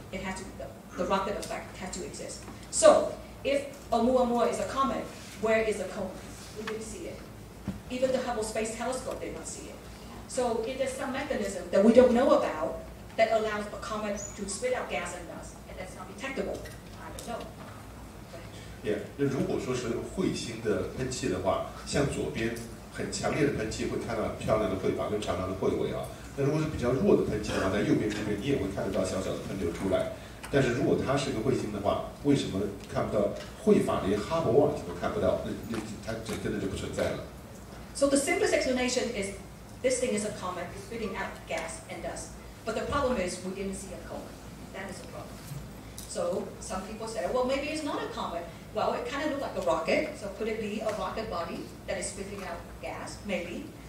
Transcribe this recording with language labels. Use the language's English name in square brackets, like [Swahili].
[English] It has to, the rocket effect has to exist. So, if Oumuamua is a comet, where is the comet? We didn't see it. Even the Hubble Space Telescope did not see it. So if there's some mechanism that we don't know about that allows a comet to spit out gas and dust, and that's not detectable, I don't know. [Chinese] Yeah， 那如果说是彗星的喷气的话，像左边很强烈的喷气会看到漂亮的彗发跟长长的彗尾啊。那如果是比较弱的喷气的话，在右边这边你也会看得到小小的喷流出来。但是如果它是个彗星的话，为什么看不到彗发？连哈勃望远镜都看不到，那它整个的就不存在了。 [English] So the simplest explanation is this thing is a comet, it's spitting out gas and dust. But the problem is we didn't see a comet. That is a problem. So some people say, well, maybe it's not a comet. Well, it kind of looks like a rocket. So could it be a rocket body that is spitting out gas? Maybe.